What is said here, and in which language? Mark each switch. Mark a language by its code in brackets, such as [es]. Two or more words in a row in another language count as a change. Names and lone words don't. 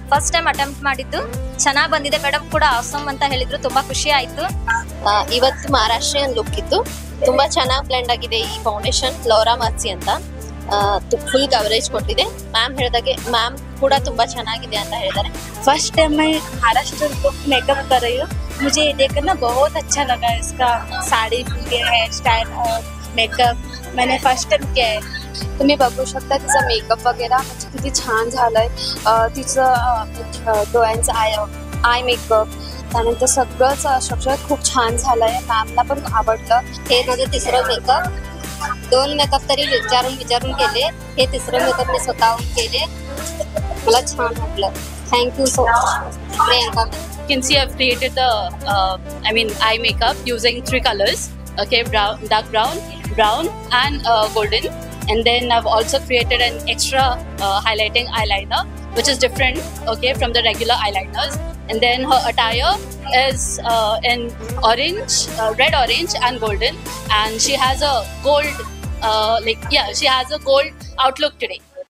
[en] first time attempt [kn] ಮಾಡಿದ್ದು ಚೆನ್ನಾಗಿ ಬಂದಿದೆ. ಮೇಡಮ್ ಕೂಡ ಆಸಮ್ ಅಂತ ಹೇಳಿದ್ರು, ತುಂಬಾ ಖುಷಿ ಆಯ್ತು. ಇವತ್ತು ಮಹಾರಾಷ್ಟ್ರೀಯನ್ ಲುಕ್ ಇತ್ತು, ತುಂಬಾ ಚೆನ್ನಾಗಿ ಬ್ಲೆಂಡ್ ಆಗಿದೆ. ಈ ಫೌಂಡೇಶನ್ ಲೌರಾ ಮರ್ಸಿ ಅಂತ [en] full coverage [kn] ಕೊಟ್ಟಿದೆ. ಮ್ಯಾಮ್ ಹೇಳಿದಾಗೆ ಮ್ಯಾಮ್ ಕೂಡ ತುಂಬಾ ಚೆನ್ನಾಗಿದೆ ಅಂತ ಹೇಳಿದ್ದಾರೆ. [en] first time [hi] मैं [en] Maharashtra look makeup [hi] कर रही हूँ. मुझे ये देखकर ना बहुत अच्छा लगा. इसका साड़ी के [en] hair style [hi] और मेकअप मैंने [en] first time [hi] किया है. [mr] तुम्ही बघू शकता तिचा मेकअप वगैरे म्हणजे किती छान झालाय. तिचं डोळ्यांचं [en] eye makeup [mr] त्यानंतर सगळंच स्ट्रक्चर खूप छान झालंय. मॅमला पण आवडलं. हे माझं तिसरं मेकअप. 2 मेकअप तरी विचारून केले. हे तिसरं मेकअप मी स्वतःहून केले. मला छान वाटलं. [en] thank you so much [mr] प्रियांका. [en] You can see I've created the eye makeup using 3 colors. Okay, dark brown and golden. And then I've also created an extra highlighting eyeliner which is different, okay, from the regular eyeliners. And then her attire is in orange, red, orange and golden, and she has a gold she has a gold outlook today.